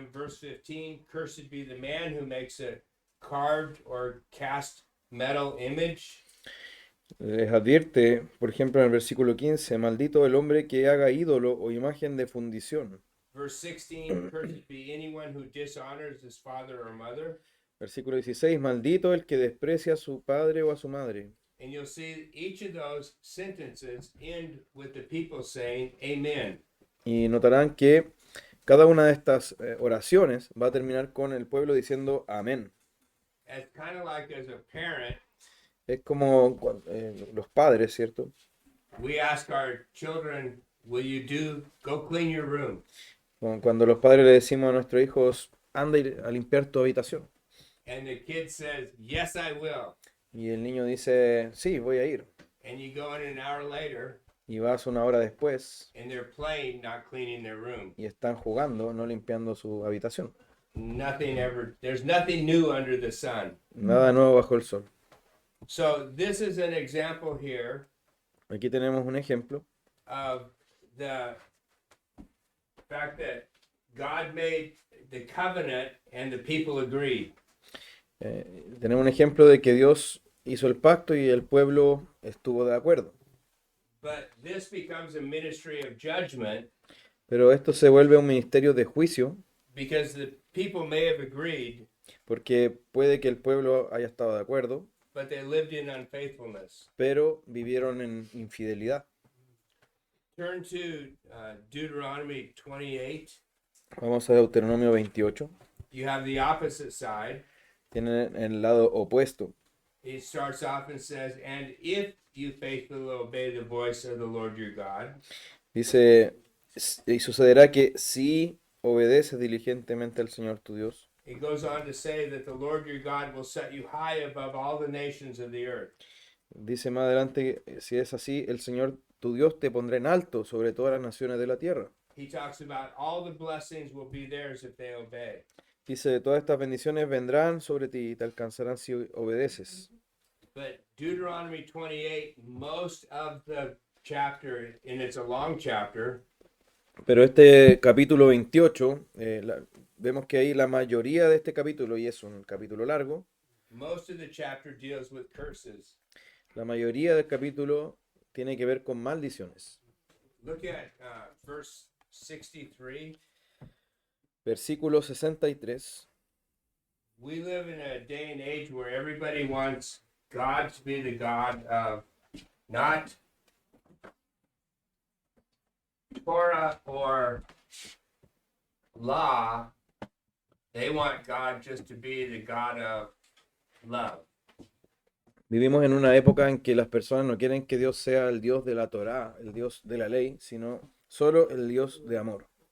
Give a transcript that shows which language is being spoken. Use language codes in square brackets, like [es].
[en] verse 15, cursed be the man who makes a carved or cast metal image. [es] Les advierte, por ejemplo, en el versículo 15, maldito el hombre que haga ídolo o imagen de fundición. [en] Verse 16, cursed be anyone who dishonors his father or mother. [es] Versículo 16, maldito el que desprecia a su padre o a su madre. [en] And you'll see each of those sentences end with the people saying, Amen. [es] Y notarán que cada una de estas oraciones va a terminar con el pueblo diciendo amén. [en] It's kind of like as a parent, [es] Es como los padres, ¿cierto? [en] we ask our children, will you go clean your room? [es] Como cuando los padres le decimos a nuestros hijos, anda a limpiar tu habitación. [en] And the kid says, yes, I will. [es] Y el niño dice, sí, voy a ir. [en] And you go in an hour later, [es] Y vas una hora después [en] and they're playing, not cleaning their room. [es] y están jugando, no limpiando su habitación. [en] There's nothing new under the sun. [es] Nada nuevo bajo el sol. [en] So this is an example here [es] Aquí tenemos un ejemplo [en] of the fact that God made the covenant and the people agreed. [es] Tenemos un ejemplo de que Dios hizo el pacto y el pueblo estuvo de acuerdo. [en] But this becomes a ministry of judgment [es] Pero esto se vuelve un ministerio de juicio [en] because the people may have agreed, [es] porque puede que el pueblo haya estado de acuerdo, [en] but they lived in unfaithfulness. [es] pero vivieron en infidelidad. [en] Turn to Deuteronomy 28. [es] Vamos a Deuteronomio 28. [en] You have the opposite side. [es] Tienen el lado opuesto. [en] It starts off and says, and if you faithfully obey the voice of the Lord your God. [es] Dice, y sucederá que si obedeces diligentemente al Señor tu Dios. [en] It goes on to say that the Lord your God will set you high above all the nations of the earth. [es] Dice más adelante, si es así, el Señor tu Dios te pondrá en alto sobre todas las naciones de la tierra. [en] He talks about all the blessings will be theirs if they obey. [es] Dice, todas estas bendiciones vendrán sobre ti y te alcanzarán si obedeces. [en] But Deuteronomy 28, most of the chapter, and it's a long chapter, [es] Pero este capítulo 28, vemos que ahí la mayoría de este capítulo, y es un capítulo largo, [en] most of the chapter deals with curses. [es] la mayoría del capítulo tiene que ver con maldiciones. [en] Look at verse 63. [es] Versículo 63. [en] We live in a day and age where everybody wants God to be the God of not Torah or law. They want God just to be the God of love. [es] Vivimos en una época en que las personas no quieren que Dios sea el Dios de la Torá, el Dios de la ley, sino solo el Dios de amor.